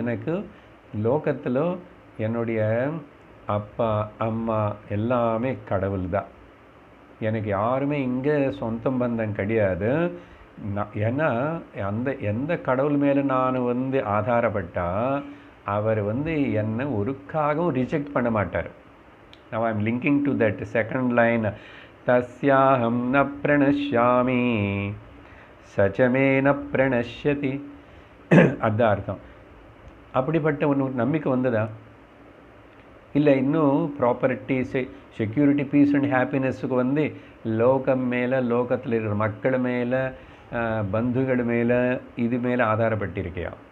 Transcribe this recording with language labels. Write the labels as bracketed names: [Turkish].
[Tamil] எனக்கு லோகத்தில் என்னுடைய அப்பா அம்மா எல்லாமே கடவுள் தான். எனக்கு யாருமே இங்கே சொந்த பந்தம் கிடையாது. ஏன்னா எந்த கடவுள் மேலே நான் வந்து ஆதாரப்பட்டால் அவர் வந்து என்னை ஒருக்காகவும் ரிஜெக்ட் பண்ண மாட்டார். [English] Now I am linking to that second line, [Sanskrit] தஸ்யாஹம் ந பிரணஷ்யாமி சச்சமே ந பிரணஷ்யதி. [Tamil] அதுதான் அர்த்தம். அப்படிப்பட்ட ஒன்று நம்பிக்கை வந்ததா? இல்லை இன்னும் [English] property security peace and ஹாப்பினஸுக்கு [Tamil] வந்து லோகம் மேலே, லோகத்தில் இருக்கிற மக்கள் மேலே, பந்துகள் மேலே, இது மேலே ஆதாரப்பட்டிருக்கையா?